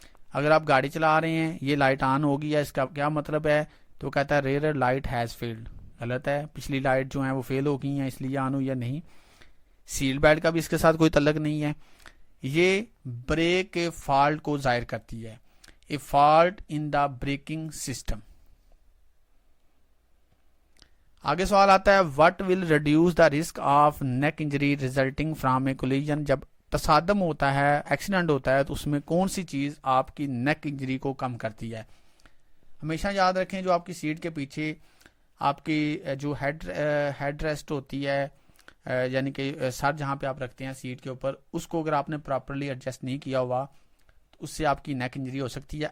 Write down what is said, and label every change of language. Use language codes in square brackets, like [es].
[ur] اگر آپ گاڑی چلا رہے ہیں یہ لائٹ آن ہوگی ہے, اس کا کیا مطلب ہے؟ تو کہتا ہے [en] Rear light has failed. [ur] غلط ہے, پچھلی لائٹ جو ہیں وہ فیل ہو گئی ہیں اس لیے آن ہوئی یا نہیں. سیٹ بیلٹ کا بھی اس کے ساتھ کوئی تعلق نہیں ہے. یہ بریک کے فالٹ کو ظاہر کرتی ہے, [en] A fault in the braking system. [ur] آگے سوال آتا ہے [en] What will reduce the risk of neck injury resulting from a collision. [ur] جب تصادم ہوتا ہے, ایکسیڈنٹ ہوتا ہے, تو اس میں کون سی چیز آپ کی نیک انجری کو کم کرتی ہے؟ ہمیشہ یاد رکھیں جو آپ کی سیٹ کے پیچھے آپ کی جو ہیڈ ریسٹ ہوتی ہے, یعنی کہ سر جہاں پہ آپ رکھتے ہیں سیٹ کے اوپر, اس کو اگر آپ نے پراپرلی ایڈجسٹ نہیں کیا ہوا تو اس سے آپ کی نیک انجری ہو سکتی ہے.